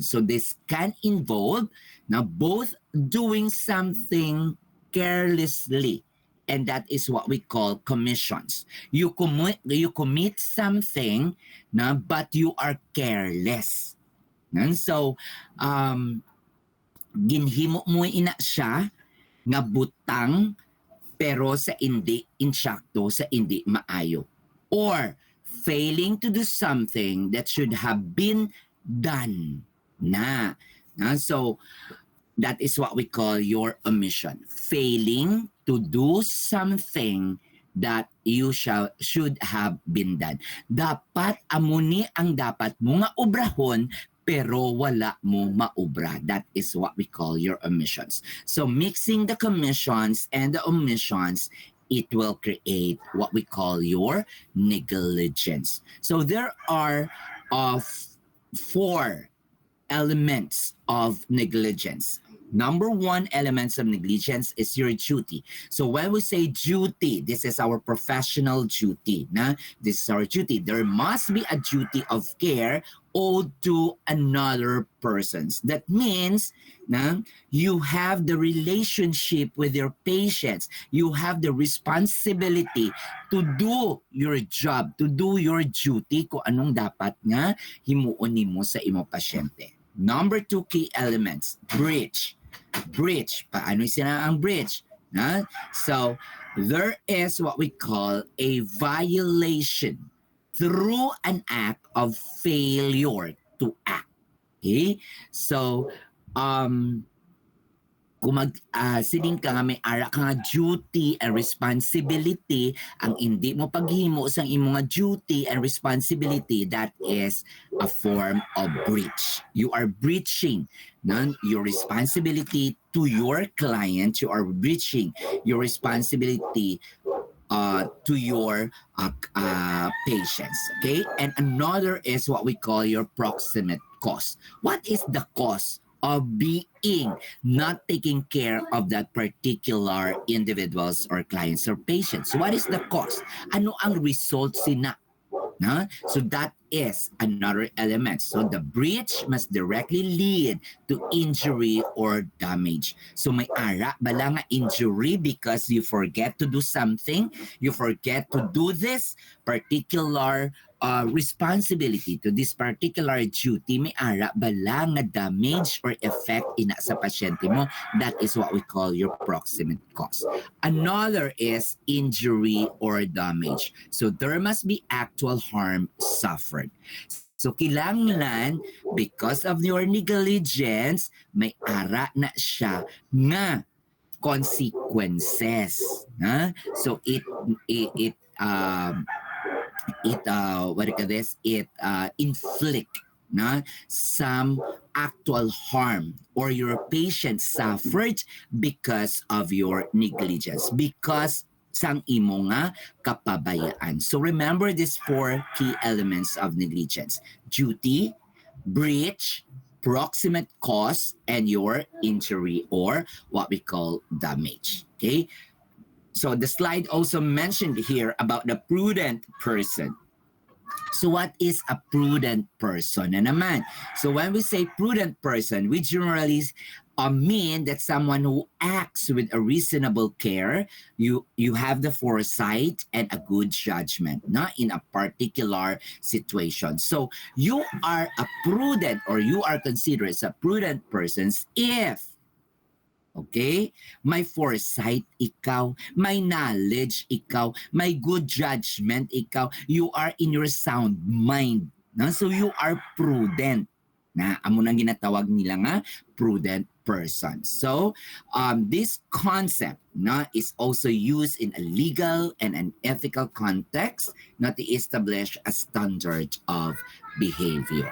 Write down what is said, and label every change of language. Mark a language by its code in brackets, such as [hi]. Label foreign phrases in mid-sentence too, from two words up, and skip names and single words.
[en] So this can involve now both doing something carelessly, and that is what we call commissions. You commit something but you are careless. And so [hil] ginhimo mo ina siya nga butang pero sa hindi insakto, sa hindi maayo, [en] or failing to do something that should have been done na. So that is what we call your omission. Failing to do something that you should have been done. [hil] Dapat amuni ang dapat mo nga obrahon pero wala mo maobra. [en] That is what we call your omissions. So mixing the commissions and the omissions, it will create what we call your negligence. So there are four elements of negligence. Number one elements of negligence is your duty. So when we say duty, this is our professional duty. This is our duty. There must be a duty of care owed to another persons. That means you have the relationship with your patients. You have the responsibility to do your job, to do your duty [hil] kung anong dapat nga himuon nimo sa imo pasyente. [en] Number two key elements, breach. Breach. [hil] Paano sila ang breach? [en] So, there is what we call a violation through an act of failure to act. Okay? So, [hil] kung siling ka nga may ara ka nga [en] duty and responsibility, [hil] ang hindi mo paghimo sa imong nga [en] duty and responsibility, that is a form of breach. You are breaching your responsibility to your client. You are breaching your responsibility to your patients. Okay? And another is what we call your proximate cause. What is the cause of being not taking care of that particular individuals or clients or patients? What is the cause? [hil] Ano ang result sina? [en] So that is another element. So the breach must directly lead to injury or damage. So [hil] may ara bala nga [en] injury because you forget to do something, you forget to do this particular responsibility, to this particular duty, [hil] may ara bala nga [en] damage or effect [hil] ina sa pasyente mo. [en] That is what we call your proximate cause. Another is injury or damage. So there must be actual harm suffered. [hil] So kilanglan, [en] because of your negligence, [hil] may ara na siya nga consequences. [en] So what do you call this? It inflict some actual harm, or your patient suffered because of your negligence, because [hil] sang imo nga kapabayaan. [en] So remember these four key elements of negligence: duty, breach, proximate cause, and your injury, or what we call damage. Okay? So the slide also mentioned here about the prudent person. So what is a prudent person [hil] na naman? [en] So when we say prudent person, we generally mean that someone who acts with a reasonable care. You have the foresight and a good judgment in a particular situation. So you are a prudent, or you are considered as a prudent person if, [hil] okay, may foresight ikaw, may knowledge ikaw, may [en] good judgment [hil] ikaw, [en] you are in your sound mind. So you are prudent. [hil] Amo nang ginatawag nila nga prudent person. [en] So this concept is also used in a legal and an ethical context to establish a standard of behavior.